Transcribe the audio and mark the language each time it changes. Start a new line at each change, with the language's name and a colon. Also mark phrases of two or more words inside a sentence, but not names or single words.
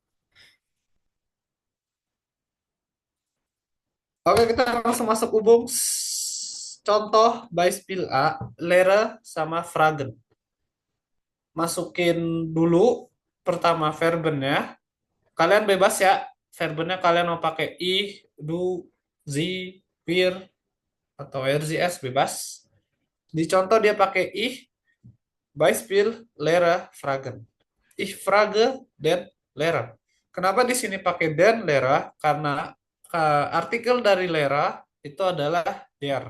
Indonesian: Oke, kita langsung masuk hubung. Contoh Beispiel A, Lehre sama Fragen. Masukin dulu pertama verbennya. Kalian bebas ya. Verbennya kalian mau pakai I, du, sie, wir, atau RZS bebas. Di contoh dia pakai I,
German: Beispiel Lehre Fragen. Ich frage den Lehrer.
Indonesian: Kenapa di sini pakai
German: den Lehrer?
Indonesian: Karena artikel dari Lehrer itu adalah der.